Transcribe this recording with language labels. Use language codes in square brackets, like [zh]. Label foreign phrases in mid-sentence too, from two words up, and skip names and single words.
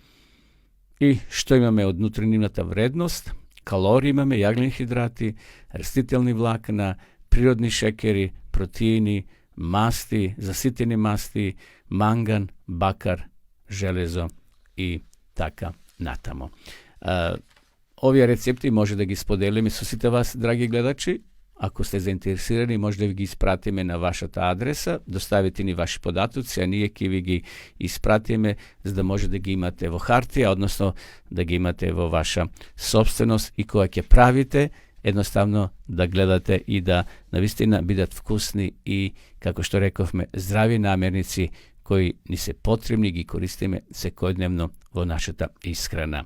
[mk] И што имаме од нутринимната вредност? Калории имаме, јаглени хидрати, растителни влакна, природни шеќери, протеини, масти, заситени масти, манган, бакар, железо и така натаму. Овие рецепти може да ги споделим и со сите вас, драги гледачи, ако сте заинтересирани, може да ви ги изпратиме на вашата адреса, доставите ни ваши податоци, а ние ќе ви ги испратиме, за да може да ги имате во хартија, односно да ги имате во ваша собственост и кога ќе правите, едноставно да гледате и да навистина бидат вкусни и, како што рековме, здрави намерници кои ни се потребни, ги користиме секојдневно во нашата исхрана.